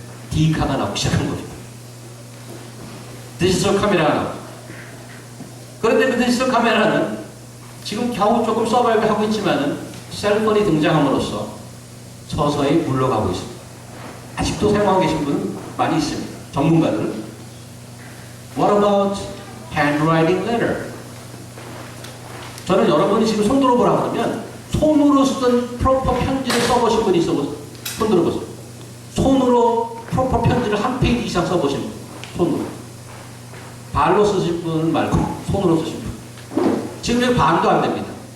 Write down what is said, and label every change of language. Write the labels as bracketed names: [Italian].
[Korean] 디카가 나오기 시작한 겁니다. 디지털 카메라가 나옵니다. 그런데 그 디지털 카메라는 지금 겨우 조금 서바이벌 하고 있지만은 셀폰이 등장함으로써 서서히 물러가고 있습니다. 아직도 사용하고 계신 분은 많이 있습니다. 전문가들은. [English] What about handwriting letter? [Korean] 저는 여러분이 지금 손 들어보라 그러면 손으로 쓰던 프로퍼 편지를 써보신 분이 있어보세요. 손 들어보세요. 손으로 프로퍼 편지를 한 페이지 이상 써보신 분. 손으로. 발로 쓰신 분은 말고 손으로 쓰신 분. 지금 여기 반도 안 됩니다.